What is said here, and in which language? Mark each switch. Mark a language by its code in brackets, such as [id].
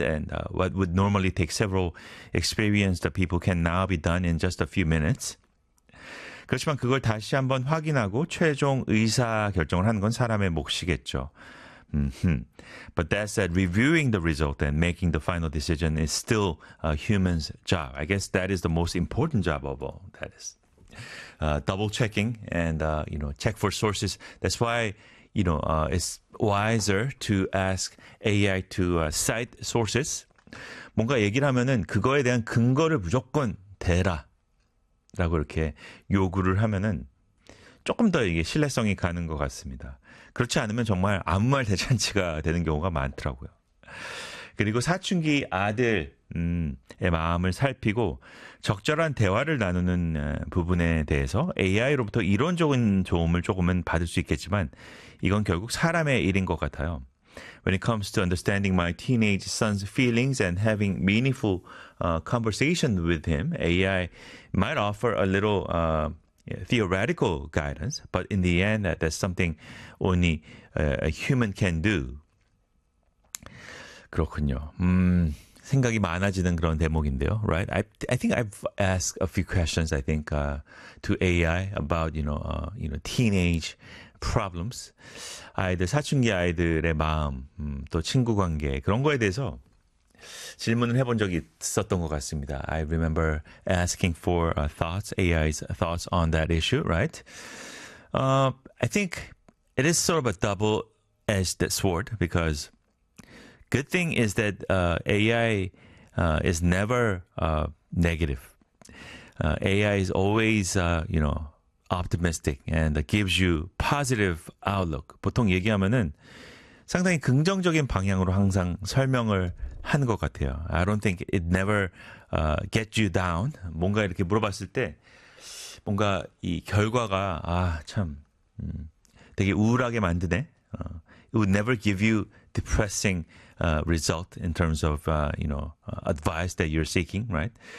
[en] And what would normally take several experienced people can now be done in just a few minutes. [ko] 그렇지만 그걸 다시 한번 확인하고 최종 의사 결정을 하는 건 사람의 몫이겠죠. Mm-hmm. [en] But that said, reviewing the result and making the final decision is still a human's job. I guess that is the most important job of all, that is. Double checking and, you know, check for sources. That's why, you know, it's wiser to ask AI to cite sources. [ko] 뭔가 얘기를 하면은 그거에 대한 근거를 무조건 대라 라고 이렇게 요구를 하면은 조금 더 이게 신뢰성이 가는 것 같습니다. 그렇지 않으면 정말 아무 말 대잔치가 되는 경우가 많더라고요. 그리고 사춘기 아들의 마음을 살피고 적절한 대화를 나누는 부분에 대해서 AI로부터 이론적인 도움을 조금은 받을 수 있겠지만 이건 결국 사람의 일인 것 같아요. [en] When it comes to understanding my teenage son's feelings and having meaningful conversation with him, AI might offer a little theoretical guidance, but in the end, that's something only a human can do. [ko] 그렇군요. 생각이 많아지는 그런 대목인데요, right? [en] I think I've asked a few questions. I think to AI about you know teenage problems, [ko] 아이들 사춘기 아이들의 마음 또 친구 관계 그런 거에 대해서 질문을 해본 적이 있었던 것 같습니다. [en] I remember asking for thoughts, AI's thoughts on that issue, right? I think it is sort of a double-edged sword because good thing is that AI is never negative. AI is always, optimistic and gives you positive outlook. [ko] 보통 얘기하면은 상당히 긍정적인 방향으로 항상 설명을 한 것 같아요. [en] I don't think it never gets you down. [ko] 뭔가 이렇게 물어봤을 때 뭔가 이 결과가 아 참 되게 우울하게 만드네. [en] It would never give you depressing result in terms of advice that you're seeking, right?